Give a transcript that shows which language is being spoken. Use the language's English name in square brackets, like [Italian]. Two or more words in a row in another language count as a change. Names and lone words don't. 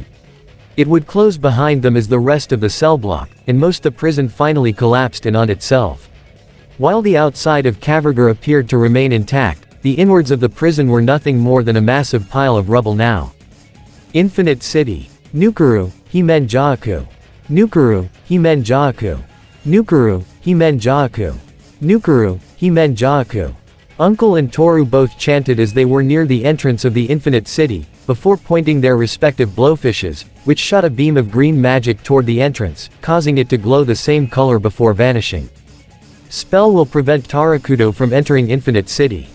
[English] It would close behind them as the rest of the cell block, and most the prison finally collapsed in on itself. While the outside of Cavagur appeared to remain intact, the inwards of the prison were nothing more than a massive pile of rubble now. Infinite City. Nukuru, Himen Jaaku. Nukuru, Himen Jaaku. Nukuru, Himen Jaaku. Nukuru, Himen Jaaku. Uncle and Toru both chanted as they were near the entrance of the Infinite City, before pointing their respective blowfishes, which shot a beam of green magic toward the entrance, causing it to glow the same color before vanishing. Spell will prevent Tarakudo from entering Infinite City.